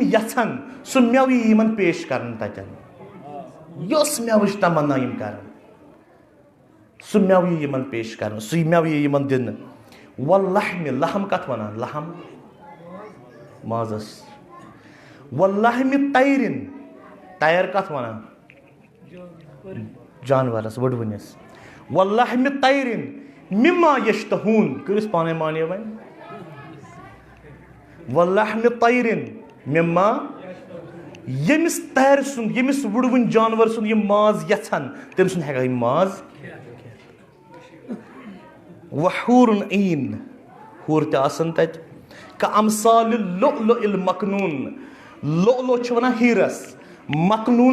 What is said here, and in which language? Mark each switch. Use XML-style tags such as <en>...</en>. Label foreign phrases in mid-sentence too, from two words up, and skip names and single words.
<ks>یژھن سُہ میوٕ یی یمن پیش کرنہٕ تتٮ۪ن یۄس میوٕچ تمنا یم کرن سُہ میوٕ یی یمن پیش کرنہٕ سُے میوٕ یی یمن دِنہٕ</ks> <ar>واللحم لحم</ar> <ks>کتھ ونان لحم مازس</ks> <ar>واللحم طیرن</ar> <ks>تیر کتھ ونان جانورس وٕڑوٕنِس</ks> <ar>وَاللَّحْمِ طَيْرٍ مِمَّا يَشْتَهُونَ</ar> <ks>کٔرِس پانے مانے وۄنۍ</ks> <ar>وَاللَّحْمِ طَيْرٍ مِمَّا</ar> <ks>ییٚمِس تَرِ سُنٛد ییٚمِس وُڑوٕنۍ جانوَر سُنٛد یِم ماز یَژھن تٔمۍ سُنٛد ہٮ۪کان یِم ماز</ks> <ar>وَحوٗرٌ عیٖن</ar> <ks>ہوٗر تہِ آسان تَتہِ</ks> <ar>کَأَمثالِ اللُّؤْلُؤِ الْمَكْنُون</ar> <ks>لُؤْلُؤ چھِ وَنان ہیٖرَس مَکنوٗن</ks>